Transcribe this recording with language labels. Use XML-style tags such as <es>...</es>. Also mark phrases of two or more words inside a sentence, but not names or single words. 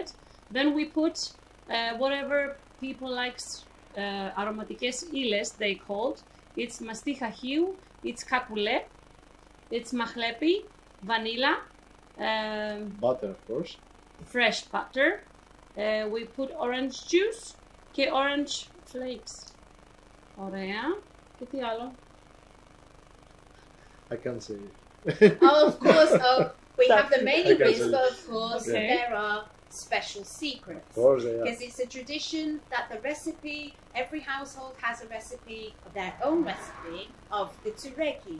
<en>Then we put whatever people likes</en> <el>αρωματικές ύλες</el> <en>they called. It's</en> <el>μαστίχα Χίου,</el> <en>it's kakule, it's mahlepi, vanilla, Butter, of course. fresh butter. We put orange juice και orange flakes.</en> <el>Ωραία. Και τι άλλο?</el> <en>I can't say it. Oh, of course, we have the main Okay, ingredients, so- but of course Okay. there are special secrets. Of course they are. Because it's a tradition that the recipe, every household has a recipe, their own recipe of the tureki.</en>